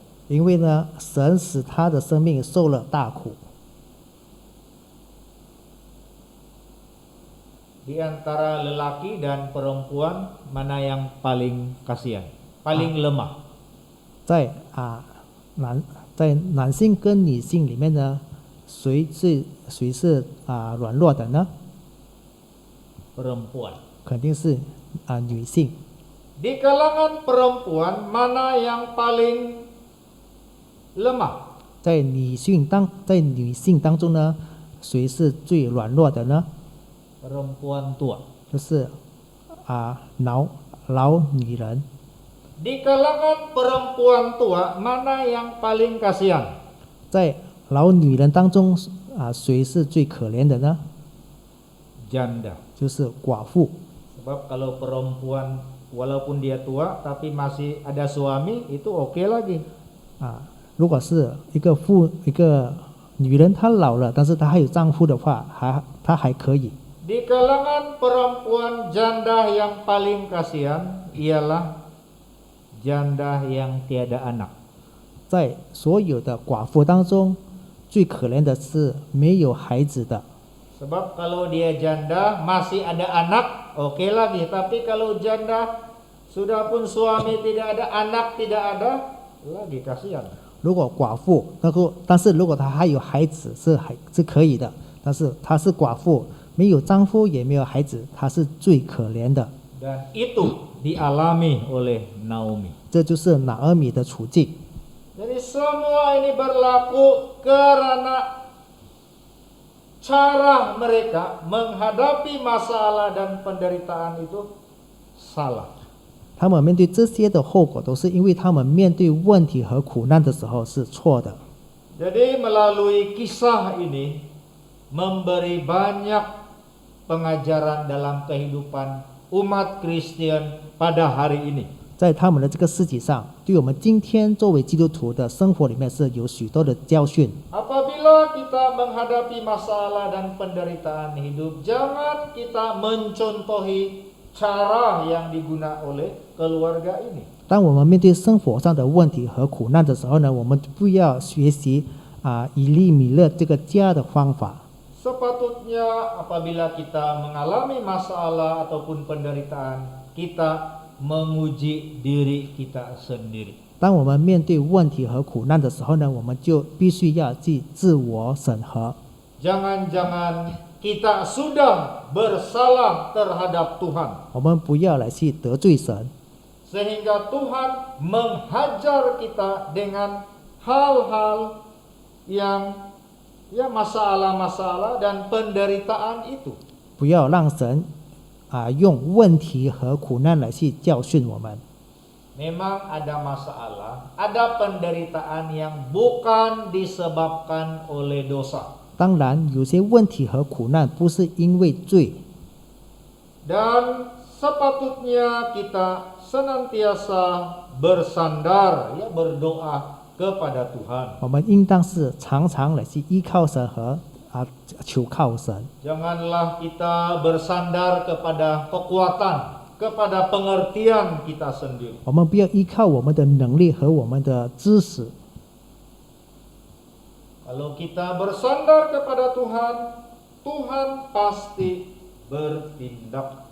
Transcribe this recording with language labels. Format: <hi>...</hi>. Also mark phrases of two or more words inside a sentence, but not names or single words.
<zh>因为呢，神使她的生命受了大苦。</zh> <ms>di antara lelaki dan perempuan mana yang paling kasihan, paling lemah?</ms> <zh>在男性跟女性里面呢，谁是软弱的呢？</zh> <ms>Perempuan.</ms> <zh>肯定是女性。</zh> <ms>Di kalangan perempuan mana yang paling lemah?</ms> <zh>在女性当中呢，谁是最软弱的呢？</zh> <ms>Perempuan tua.</ms> <zh>就是老女人。</zh> <ms>Di kalangan perempuan tua mana yang paling kasihan?</ms> <zh>在老女人当中谁是最可怜的呢？</zh> <ms>Janda.</ms> <zh>就是寡妇。</zh> <ms>Sebab kalau perempuan walaupun dia tua tapi masih ada suami itu oke lagi.</ms> <zh>如果是一个女人，她老了，但是她还有丈夫的话，她还可以。</zh> <ms>Di kalangan perempuan janda yang paling kasihan ialah janda yang tiada anak.</ms> <zh>在所有的寡妇当中，最可怜的是没有孩子的。</zh> <ms>Sebab kalau dia janda masih ada anak oke lagi, tapi kalau janda sudah pun suami tidak ada, anak tidak ada, lagi kasihan.</ms> <zh>如果寡妇，但是如果她还有孩子是可以的，但是她是寡妇，没有丈夫也没有孩子，她是最可怜的。</zh> <ms>Dan itu dialami oleh Naomi.</ms> <zh>这就是拿俄米的处境。</zh> <ms>Jadi semua ini berlaku karena cara mereka menghadapi masalah dan penderitaan itu salah.</ms> <zh>他们面对这些的后果，都是因为他们面对问题和苦难的时候是错的。</zh> <ms>Jadi melalui kisah ini memberi banyak pengajaran dalam kehidupan umat Kristen pada hari ini.</ms> <zh>在他们的这个事迹上，对我们今天作为基督徒的生活里面是有许多的教训。</zh> <ms>Apabila kita menghadapi masalah dan penderitaan hidup, jangan kita mencontohi cara yang digunakan oleh keluarga ini.</ms> <zh>当我们面对生活上的问题和苦难的时候呢，我们不要学习以利米勒这个家的方法。</zh> <ms>Sepatutnya apabila kita mengalami masalah ataupun penderitaan, kita menguji diri kita sendiri.</ms> <zh>当我们面对问题和苦难的时候呢，我们就必须要去自我审核。</zh> <ms>Jangan-jangan kita sudah bersalah terhadap Tuhan,</ms> <zh>我们不要来去得罪神，</zh> <ms>sehingga Tuhan menghajar kita dengan hal-hal yang masalah-masalah dan penderitaan itu.</ms> <zh>不要让神用问题和苦难来去教训我们。</zh> <ms>Memang ada masalah, ada penderitaan yang bukan disebabkan oleh dosa.</ms> <zh>当然，有些问题和苦难不是因为罪，</zh> <ms>Dan sepatutnya kita senantiasa bersandar, berdoa kepada Tuhan.</ms> <zh>我们应当是常常来去依靠神和求靠神。</zh> <ms>Janganlah kita bersandar kepada kekuatan, kepada pengertian kita sendiri.</ms> <zh>我们不要依靠我们的能力和我们的知识。</zh> <ms>Kalau kita bersandar kepada Tuhan, Tuhan pasti bertindak.</ms>